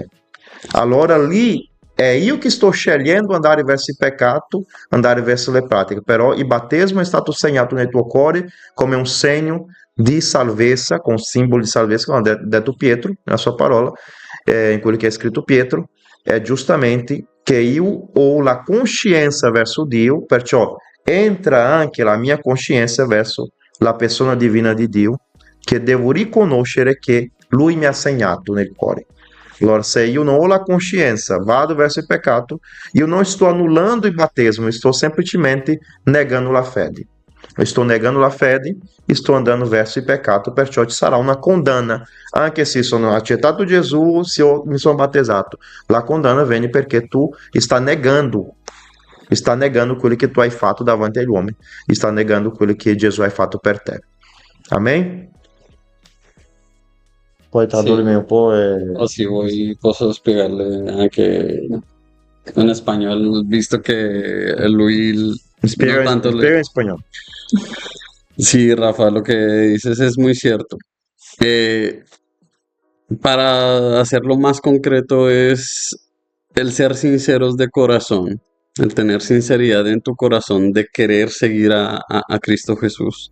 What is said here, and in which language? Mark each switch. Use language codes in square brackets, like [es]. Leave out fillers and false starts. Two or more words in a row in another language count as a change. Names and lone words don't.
[it] Allora lì è io che sto scegliendo andare verso il peccato, andare verso le pratiche, però il battesimo è stato segnato nel tuo cuore come un segno di salvezza, con simbolo di salvezza, come ha detto Pietro nella sua parola, in quello che è scritto Pietro, è giustamente che io ho la coscienza verso Dio, perciò entra anche la mia coscienza verso la persona divina di Dio, che devo riconoscere che Lui mi ha segnato nel cuore. Allora, se io non ho la coscienza, vado verso il peccato, io non sto annullando il battesimo, sto semplicemente negando la fede. [pt] Eu estou negando [it] la fede, [pt] estou andando [it] verso il peccato, perciò ci sarà una condanna. Anche se sono accettato Gesù, se io mi sono battezzato, la condanna viene perché tu [pt] está negando [it] quello che tu hai fatto davanti agli uomini, [pt] está negando [it] quello che Gesù ha fatto per te. Amen? Puoi tradurmi Sì, un po'? o si vuoi posso spiegarle anche in spagnolo, visto che lui no tanto le... Spiega in spagnolo. [es] Sí, Rafa, lo que dices es muy cierto. Eh, para hacerlo más concreto es el ser sinceros de corazón, el tener sinceridad en tu corazón de querer seguir a Cristo Jesús.